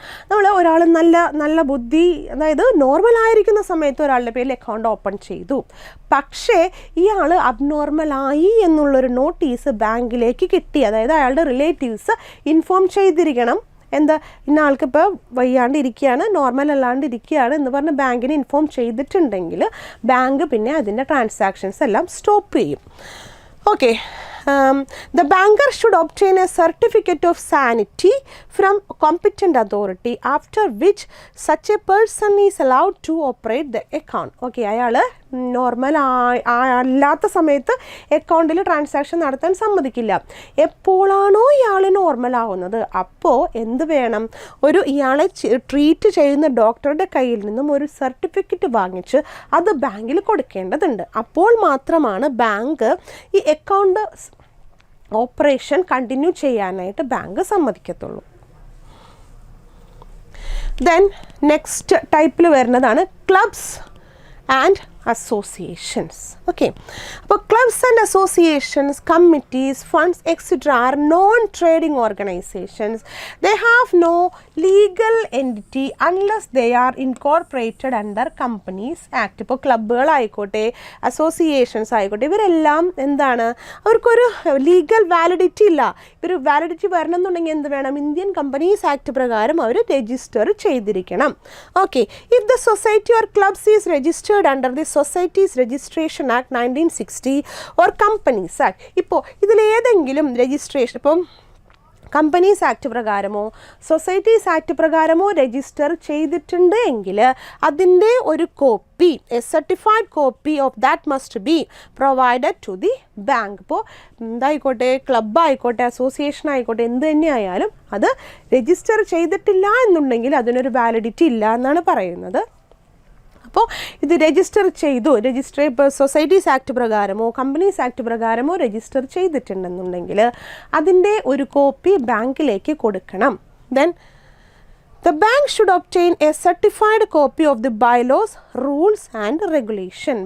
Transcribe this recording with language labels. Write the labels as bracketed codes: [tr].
[ml] നമ്മൾ ഒരാൾ നല്ല ബുദ്ധി, അതായത് നോർമലായിരിക്കുന്ന സമയത്ത് ഒരാളുടെ പേരിൽ അക്കൗണ്ട് ഓപ്പൺ ചെയ്തു, പക്ഷേ ഇയാൾ അബ്നോർമലായി എന്നുള്ളൊരു നോട്ടീസ് ബാങ്കിലേക്ക് കിട്ടി, അതായത് അയാളുടെ റിലേറ്റീവ്സ് ഇൻഫോം ചെയ്തിരിക്കണം. എന്താ, ഇന്ന ആൾക്ക് ഇപ്പോൾ വയ്യാണ്ടിരിക്കുകയാണ്, നോർമൽ അല്ലാണ്ടിരിക്കുകയാണ് എന്ന് പറഞ്ഞ് ബാങ്കിന് ഇൻഫോം ചെയ്തിട്ടുണ്ടെങ്കിൽ ബാങ്ക് പിന്നെ അതിൻ്റെ ട്രാൻസാക്ഷൻസ് എല്ലാം സ്റ്റോപ്പ് ചെയ്യും. [en] Okay, the banker should obtain a certificate of sanity from competent authority, after which such a person is allowed to operate the account. [ml] Okay, അയാൾ നോർമൽ അല്ലാത്ത സമയത്ത് അക്കൗണ്ടിൽ ട്രാൻസാക്ഷൻ നടത്താൻ സമ്മതിക്കില്ല. എപ്പോഴാണോ ഇയാൾ നോർമൽ ആവുന്നത് അപ്പോൾ എന്ത് വേണം, ഇയാളെ ട്രീറ്റ് ചെയ്യുന്ന ഡോക്ടറുടെ കയ്യിൽ നിന്നും ഒരു സർട്ടിഫിക്കറ്റ് വാങ്ങിച്ച് അത് ബാങ്കിൽ കൊടുക്കേണ്ടതുണ്ട്. അപ്പോൾ മാത്രമാണ് ബാങ്ക് ഈ അക്കൗണ്ട് ഓപ്പറേഷൻ കണ്ടിന്യൂ ചെയ്യാനായിട്ട് ബാങ്ക് സമ്മതിക്കത്തുള്ളൂ. [en] then next [ml] ടൈപ്പിൽ വരുന്നതാണ് [en] Clubs and associations. Okay, അപ്പോൾ clubs and associations, committees, funds etc. are non-trading organizations. They have no legal entity unless they are incorporated under Companies Act. [ml] ഇപ്പോൾ ക്ലബ്ബുകളായിക്കോട്ടെ associations ആയിക്കോട്ടെ ഇവരെല്ലാം എന്താണ്, അവർക്കൊരു legal validity ഇല്ല. ഇവർ വാലിഡിറ്റി വരണമെന്നുണ്ടെങ്കിൽ എന്ത് വേണം, ഇന്ത്യൻ കമ്പനീസ് ആക്ട് പ്രകാരം അവർ രജിസ്റ്റർ ചെയ്തിരിക്കണം. [en] Okay, if the society or clubs is registered under the Societies Registration Act 1960 or Companies Act. [ml] ഇപ്പോൾ ഇതിലേതെങ്കിലും രജിസ്ട്രേഷൻ, ഇപ്പം companies act പ്രകാരമോ societies act പ്രകാരമോ register ചെയ്തിട്ടുണ്ട് എങ്കിൽ അതിൻ്റെ ഒരു copy, [en] A certified copy of that must be provided to the bank. [ml] ഇപ്പോൾ എന്തായിക്കോട്ടെ, club ആയിക്കോട്ടെ association ആയിക്കോട്ടെ എന്ത് തന്നെ ആയാലും അത് രജിസ്റ്റർ ചെയ്തിട്ടില്ല എന്നുണ്ടെങ്കിൽ അതിനൊരു വാലിഡിറ്റി ഇല്ല എന്നാണ് പറയുന്നത്. അപ്പോൾ ഇത് രജിസ്റ്റർ ചെയ്തു, ഇപ്പോൾ societies act പ്രകാരമോ companies act പ്രകാരമോ register ചെയ്തിട്ടുണ്ടെന്നുണ്ടെങ്കിൽ അതിൻ്റെ ഒരു കോപ്പി ബാങ്കിലേക്ക് കൊടുക്കണം. [en] Then the bank should obtain a certified copy of the bylaws, rules and regulation.